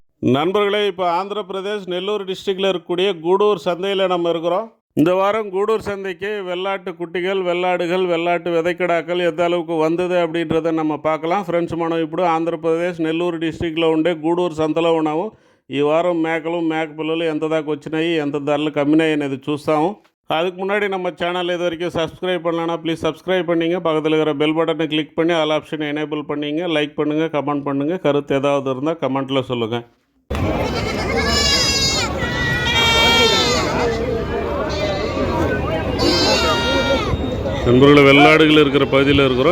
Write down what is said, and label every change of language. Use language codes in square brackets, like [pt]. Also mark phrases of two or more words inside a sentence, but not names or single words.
[ta] நண்பர்களே, இப்போ ஆந்திர பிரதேஷ் நெல்லூர் டிஸ்ட்ரிக்டில் இருக்கக்கூடிய கூடூர் சந்தையில் நம்ம இருக்கிறோம். இந்த வாரம் கூடூர் சந்தைக்கு வெள்ளாட்டு குட்டிகள், வெள்ளாடுகள், வெள்ளாட்டு விதைக்கடாக்கள் எந்த அளவுக்கு வந்தது அப்படின்றத நம்ம பார்க்கலாம். [te] ఫ్రెండ్స్, మనం ఇప్పుడు ఆంధ్రప్రదేశ్ నెల్లూరు డిస్ట్రిక్ట్లో ఉండే గూడూరు సంతలో ఉన్నాము. ఈ వారం మేకలు, మేక పిల్లలు ఎంత దాకా వచ్చినాయి, ఎంత ధరలకు అమ్మినాయి అనేది చూస్తాము. [ta] அதுக்கு முன்னாடி நம்ம சேனல் இது வரைக்கும் சப்ஸ்கிரைப் பண்ணலன்னா ப்ளீஸ் சப்ஸ்கிரைப் பண்ணிங்க. பக்கத்தில் இருக்கிற [en] bell button [ta] கிளிக் பண்ணி [en] all option [ta] எனேபிள் பண்ணிங்க. லைக் பண்ணுங்கள், கமெண்ட் பண்ணுங்கள். கருத்து ஏதாவது இருந்தால் கமெண்ட்டில் சொல்லுங்கள். நண்பர்களை, வெள்ளாடுகள் இருக்கிற பகுதியில் இருக்கிறோம்.